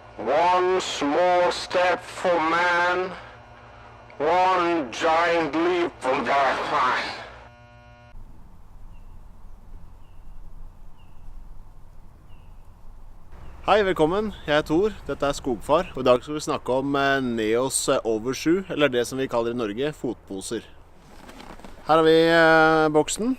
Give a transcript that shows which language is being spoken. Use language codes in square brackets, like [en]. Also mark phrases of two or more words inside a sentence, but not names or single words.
[en] One small step for man, one giant leap for mankind. [no] Hei, velkommen. Jeg er Tor. Dette er Skogfar. Og i dag skal vi snakke om Neos Overshoe, eller det som vi kaller i Norge fotposer. Her har vi boksen.